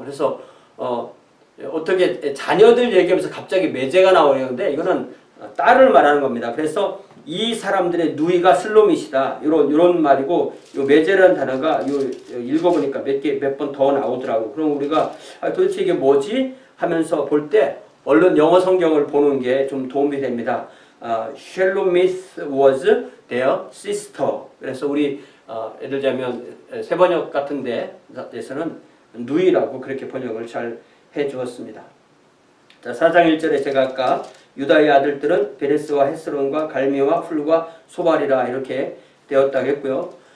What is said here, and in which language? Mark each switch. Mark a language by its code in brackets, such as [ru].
[ko] 그래서 어떻게 자녀들 얘기하면서 갑자기 매제가 나오는데 이거는 딸을 말하는 겁니다. 그래서 이 사람들의 누이가 슬로밋이다. 이런 말이고, 요 메제라는 단어가 읽어보니까 몇 번 더 나오더라고. 그럼 우리가 도대체 이게 뭐지? 하면서 볼 때 얼른 영어 성경을 보는 게 좀 도움이 됩니다. [en] Shelomith was their sister. [ko] 그래서 우리 예를 들자면 세번역 같은 데에서는 누이라고 그렇게 번역을 잘 해주었습니다. 자, 4장 1절에 제가 아까 유다의 아들들은 베레스와 헤스론과 갈미와 훌과 소발이라 이렇게 되었다고 했고요.